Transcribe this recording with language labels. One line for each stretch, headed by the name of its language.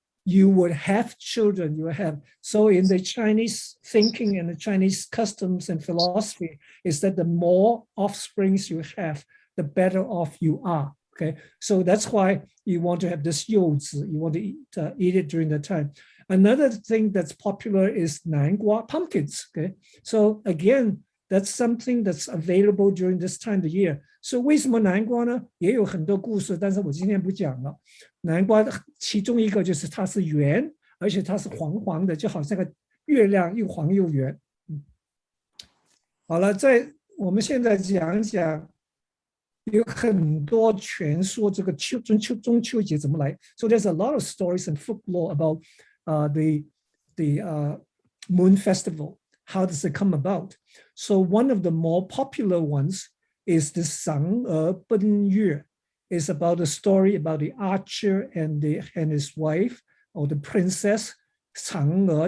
English: You would have children, you have. So in the Chinese thinking and the Chinese customs and philosophy is that the more offsprings you have, the better off you are. Okay, so that's why you want to have this 柚子. You want to eat it during the time. Another thing that's popular is 南瓜, pumpkins. Okay, so again, that's something that's available during this time of the year.
Chinese: So 为什么南瓜呢？也有很多故事，但是我今天不讲了。南瓜其中一个就是它是圆，而且它是黄黄的，就好像个月亮，又黄又圆。好了，我们现在讲讲。有很多传说这个中秋节怎么来。
English: So there's a lot of stories and folklore about the Moon Festival. How does it come about? So one of the more popular ones is the 嫦娥奔月. It's about a story about the archer and his wife, or the princess 嫦娥.